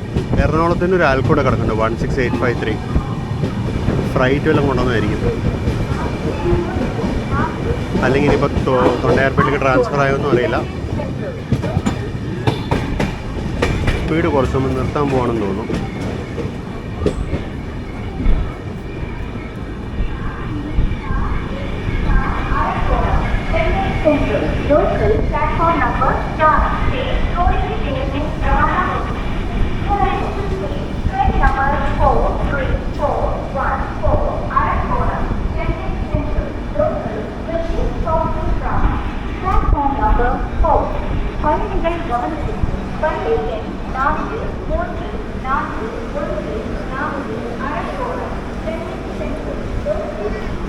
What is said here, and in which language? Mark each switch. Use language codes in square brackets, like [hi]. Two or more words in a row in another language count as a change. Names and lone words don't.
[ml] എറണാകുളത്തിൻ്റെ ഒരു ആൽക്കോടെ കിടക്കുന്നുണ്ട് 16853. ഫ്രൈറ്റ് വല്ലതും കൊണ്ടുവന്നായിരിക്കും. അല്ലെങ്കിൽ ഇനിയിപ്പോൾ തൊണ്ടയാർപേട്ടിലേക്ക് ട്രാൻസ്ഫർ ആയോന്നും അറിയില്ല. സ്പീഡ് കുറച്ചൊന്ന് നിർത്താൻ പോകണമെന്ന് തോന്നുന്നു. [en] Local platform number 4. Train number 43414 Arakkoram, Chennai Central. Local will be stopping from platform number 4. [ta] பயணிகள் கவனத்திற்கு வண்டி எண் 43414 Arakkoram, Chennai Central.